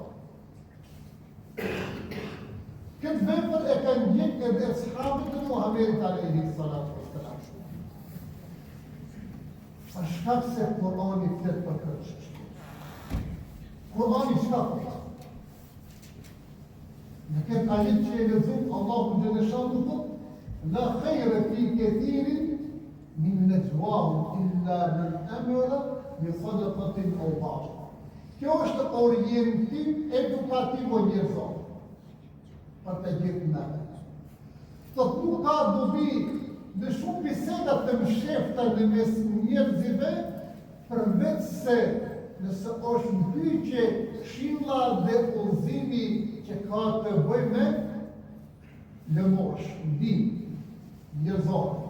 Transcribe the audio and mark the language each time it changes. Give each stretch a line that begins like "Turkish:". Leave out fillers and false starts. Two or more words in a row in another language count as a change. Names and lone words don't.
Albanian: Këtë vepër e kanë gjekë edhe ashabët e Muhamedit
Arabic: عليه الصلاة والسلام.
Albanian: Për shkak se Kurani flet për këtë çështje. Kurani çka thotë? Në këtë ajet që e lexuam, Allahu Gjeleshanu thot,
Arabic: لا خير في كثير من نجواهم إلا من أمر بصدقة أو بعد.
Albanian: Kjo është orientim edukativ o njerëzor për të gjithë natë. Thot nuk ka dobi në shumë bisedat të mshefta në mes njerëzive, përveç se nëse është mbyqje këshilla dhe udhëzimi që ka të bëjë me lëmosh, ndim, njerëzor.